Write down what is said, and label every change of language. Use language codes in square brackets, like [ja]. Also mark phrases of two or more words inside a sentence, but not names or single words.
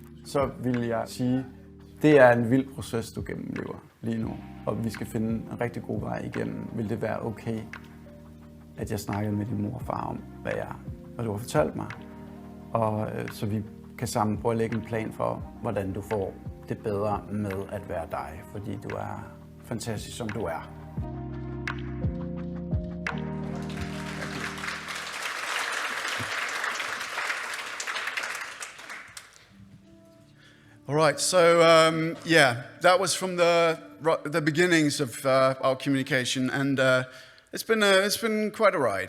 [da] Så vil jeg sige, det er en vild proces, du gennemlever lige nu, og vi skal finde en rigtig god vej igennem. Vil det være okay, at jeg snakkede med din mor og far om, hvad du har fortalt mig? Og så vi kan sammen prøve at lægge en plan for, hvordan du får det bedre med at være dig, fordi du er fantastisk, som du er. [en] All right, so yeah, that was from the beginnings of our communication, and it's been quite a ride.